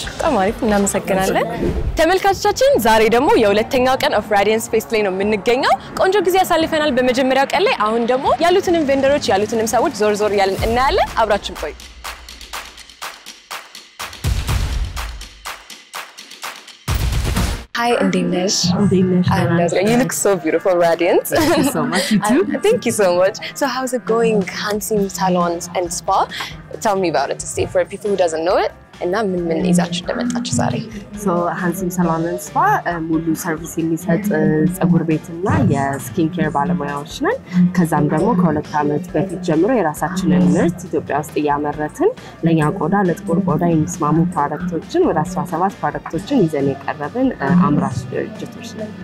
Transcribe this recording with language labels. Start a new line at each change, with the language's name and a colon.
Amharic: ተማሪፍ እናመሰግናለን ተመልካቾቻችን ዛሬ ደግሞ የሁለተኛው ቀን ኦፍ ራዲየንስ ፌስት ላይ ነው የምንገኘው ቆንጆ ጊዜ ያሳልፈናል በመጀመሪያው ቀን ላይ አሁን ደግሞ ያሉትንም ቬንደሮች ያሉትንም ሰዎች ዞር ያለን እናያለን አብራችን ቆዩ
English: Hi, Indinesh. You look so beautiful, radiant. Thank you so much. You too. Thank you so much. So, how's it going, Hansim Salons and Spa? Tell me about it to see for people who doesn't know it.
Amharic: እና ምን ይዛችሁ እንደመጣችሁ ዛሬ So Hansim Salon and Spa ሙሉ ሰርቪስ የሚሰጥ ጸጉር ቤትና የስኪን ኬር ባለሙያዎች ነን ከዛም ደግሞ ከሁለት ዓመት በፊት ጀምሮ የራሳችንን ምርት ኢትዮጵያ ውስጥ ያመረትን ለኛ ቆዳ ለጥቁር ቆዳ የሚስማሙ ፕሮዳክቶችን ወደ 17 ፕሮዳክቶችን ይዘን የቀረብን አምራች ድርጅቶች ነን